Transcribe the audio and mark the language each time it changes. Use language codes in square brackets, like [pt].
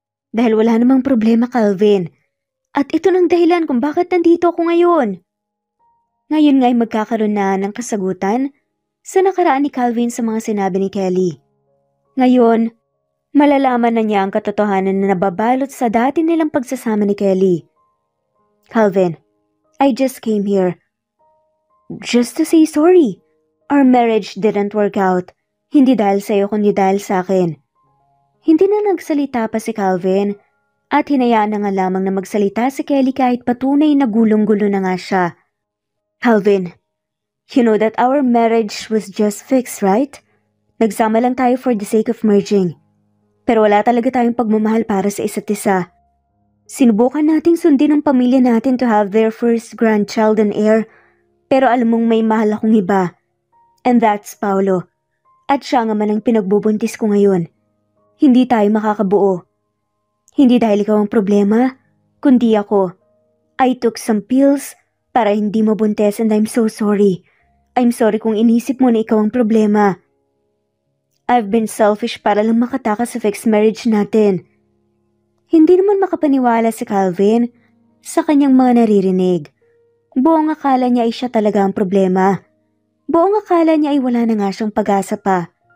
[tl] Dahil wala namang problema, Calvin. At ito ng dahilan kung bakit nandito ako ngayon. Ngayon nga'y magkakaroon na ng kasagutan sa nakaraan ni Calvin sa mga sinabi ni Kelly. Ngayon, malalaman na niya ang katotohanan na nababalot sa dati nilang pagsasama ni Kelly. [en] Calvin, I just came here just to say sorry. Our marriage didn't work out. [tl] Hindi dahil sa'yo kundi dahil sa akin. Hindi na nagsalita pa si Calvin at hinayaan na nga lamang na magsalita si Kelly kahit patunay na gulong-gulo na nga siya. [en] Calvin, you know that our marriage was just fixed, right? [tl] Nagsama lang tayo [en] for the sake of merging. [tl] Pero wala talaga tayong pagmamahal para sa isa't isa. Sinubukan nating sundin ang pamilya natin [en] to have their first grandchild and heir, [tl] pero alam mong may mahal akong iba. [en] And that's Paolo. [tl] At siya nga man ang pinagbubuntis ko ngayon. Hindi tayo makakabuo. Hindi dahil ikaw ang problema, kundi ako. [en] I took some pills [tl] para hindi mabuntis [en] and I'm so sorry. I'm sorry [tl] kung inisip mo na ikaw ang problema. [en] I've been selfish [tl] para lang makatakas sa [en] fixed marriage [tl] natin. Hindi naman makapaniwala si Calvin sa kanyang mga naririnig. Buong akala niya ay siya talaga ang problema. Buong akala niya ay wala na nga siyang pag-asa pa.